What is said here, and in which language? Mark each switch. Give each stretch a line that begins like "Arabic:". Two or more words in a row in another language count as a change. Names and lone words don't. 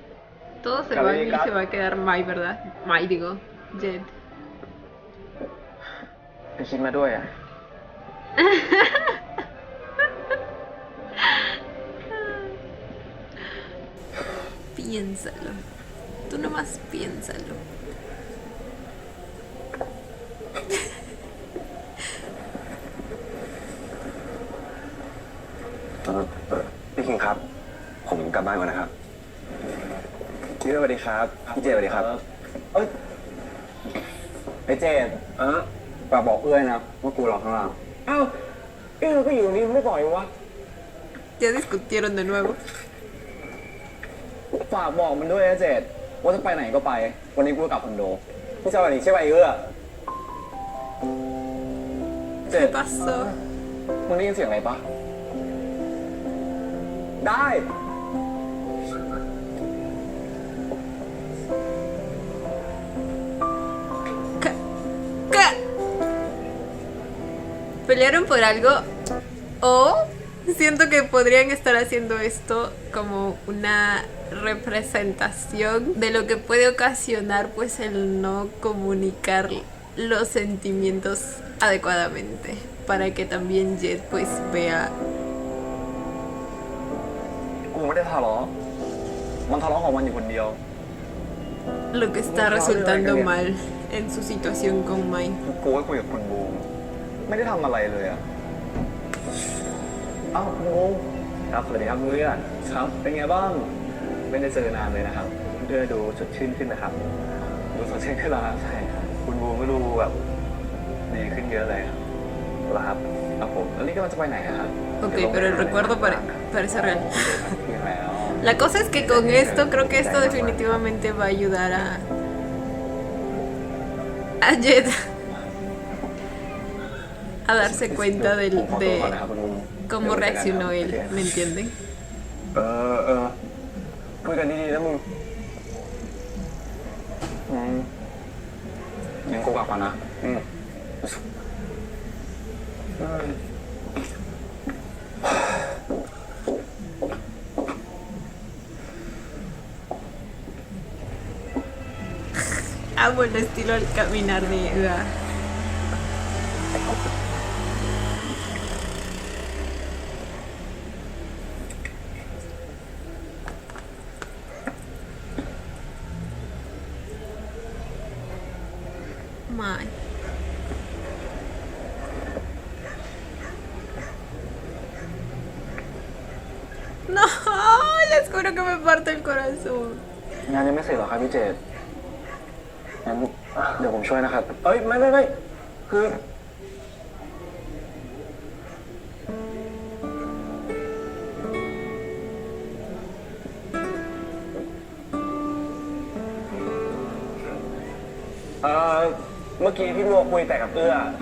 Spanish: Todo se va y se va a quedar Mai, ¿verdad? Mai, digo, Jet.
Thai: ไปคิดมาด้วยอ่ะ
Spanish: Piénsalo. Tú nomás piénsalo.
Thai: พี่คิงครับ ผมกลับบ้านก่อนนะครับพี่สวัสดีครับ พี่เจสวัสดีครับไอ้เจสฝากบอกเอื้อยนะว่ากูรอข้างล่างเอ้าเอื้อยก็อยู่ตรงนี้ไม่ปล่อยวะ
Spanish: Ya discutieron de nuevo.
Thai: ฝากบอกมันด้วยนะเจตว่าจะไปไหนก็ไป วันนี้กูจะกลับคอนโดพี่จะวันนี้ใช่ไหมเอื้อเจ
Spanish: ¿Qué
Thai: ต
Spanish: pasó?
Thai: มึงได้ยินเสียงอะไรปะได้
Spanish: ¿Qué? ¿Pelearon por algo? ¿O siento que podrían estar haciendo esto como una representación de lo que puede ocasionar pues el no comunicar los sentimientos adecuadamente para que también Jet pues vea
Thai: กูไม่ได้ทะเลาะมันทะเลาะของมันอยู่คนเดียว
Spanish: lo que está resultando mal en su situación con Mai.
Thai: กูก็คุยกับคุณบูมไม่ได้ทำอะไรเลยอะเอ้าคุณบูมครับสวัสดีครับเพื่อนครับ เป็นไงบ้าง ไม่ได้เจอนานเลยนะครับเพื่อดูสดชื่นขึ้นนะครับ ดูสดชื่นขึ้นแล้วครับใช่ครับคุณบูมก็ดูแบบดีขึ้นเยอะเลยครับแล้วครับครับผมแล้วนี่กำลังจะไปไหนอะครับ
Spanish: Ok, pero el recuerdo parece real.
Thai: ยังแล้ว
Spanish: La cosa es que con esto, creo que esto definitivamente va a ayudar a Jet a darse cuenta
Thai: ผมขอตัวก่อน
Spanish: de
Thai: นะครับคุณบูม
Spanish: cómo reaccionó él, ¿me entienden?
Thai: คุยกันดีๆนะมึง งั้นกูกลับก่อนนะ
Spanish: Amo el estilo al caminar de Ua. My. No, les juro que me parte el corazón.
Thai: งานยังไม่เสร็จหรอครับพี่เจตงั้นเดี๋ยวผมช่วยนะครับ เอ้ยไม่คือเมื่อกี้พี่บัวคุยแต่กับเอื้อ